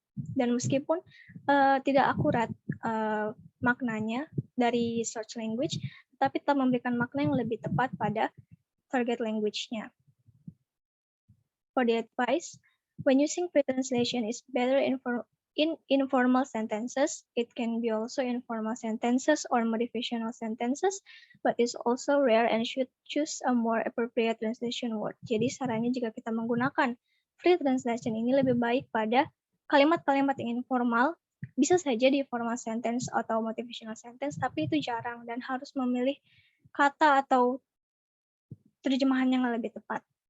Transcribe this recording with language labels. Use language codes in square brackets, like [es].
[id] Dan meskipun tidak akurat maknanya dari search language, tetapi tetap memberikan makna yang lebih tepat pada target language-nya. [en] For the advice, when using free translation is better in informal sentences, it can be also informal sentences or motivational sentences, but is also rare and should choose a more appropriate translation word. [id] Jadi sarannya jika kita menggunakan free translation ini lebih baik pada kalimat-kalimat yang informal, bisa saja di formal sentence atau motivational sentence, tapi itu jarang dan harus memilih kata atau terjemahan yang lebih tepat.